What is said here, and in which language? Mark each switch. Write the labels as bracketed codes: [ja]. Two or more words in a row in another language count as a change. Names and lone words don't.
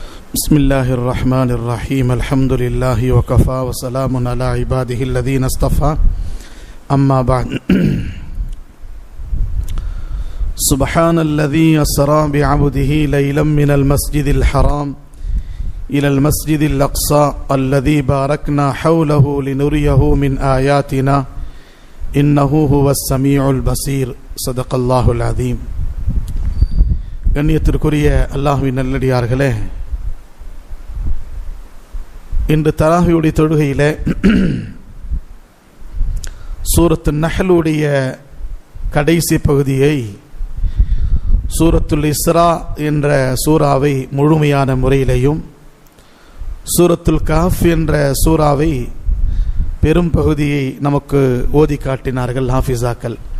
[ar] بسم الله الرحمن الرحيم الحمد لله وكفى وسلام على عباده الذين اصطفى أما بعد سبحان الذي أسرى بعبده ليلا من المسجد الحرام إلى المسجد الأقصى الذي باركنا حوله لنريه من آياتنا إنه هو السميع البصير صدق الله العظيم. [ta] கண்ணியத்திற்குரிய அல்லாஹ்வின் நல்லடியார்களே, இன்று தராவியுடைய தொழுகையிலே சூரத்து நஹ்லுடைய கடைசி பகுதியை, சூரத்துல் இஸ்ரா என்ற சூறாவை முழுமையான முறையிலேயும், சூரத்துல் கஹஃப் என்ற சூறாவை பெரும் பகுதியை நமக்கு ஓதி காட்டினார்கள் ஹாஃபிஸாக்கள்.